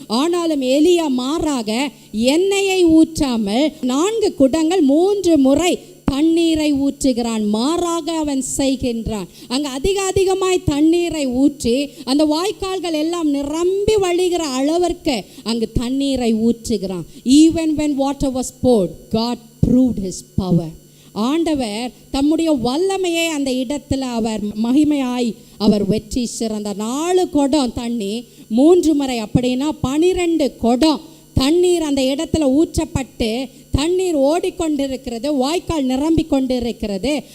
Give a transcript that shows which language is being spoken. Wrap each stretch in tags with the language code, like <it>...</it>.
<ta>ஆனாலும் எலியா மாறாக எண்ணெயை ஊற்றாமல் 4 குடங்கள் 3 முறை தண்ணீரை ஊற்றுகிறான். மாறாக அவன் செய்கின்றான். அங்கு அதிகமாய் தண்ணீரை ஊற்றி அந்த வாய்க்கால்கள் எல்லாம் நிரம்பி வழிகிற அளவிற்கு அங்கு தண்ணீரை ஊற்றுகிறான்.</ta> <en>Even when water was poured, God proved his power.</en> <ta>ஆண்டவர் தம்முடைய வல்லமையை அந்த இடத்துல அவர் மகிமையாய் அவர் வெற்றி சிறந்தார். 4 குடம் தண்ணி 3 முறை, அப்படின்னா 12 குடம் தண்ணீர் அந்த இடத்துல ஊற்றப்பட்டு தண்ணீர் ஓடிக்கொண்டிருக்கிறது, வாய்க்கால் நிரம்பி கொண்டிருக்கிறது.</ta>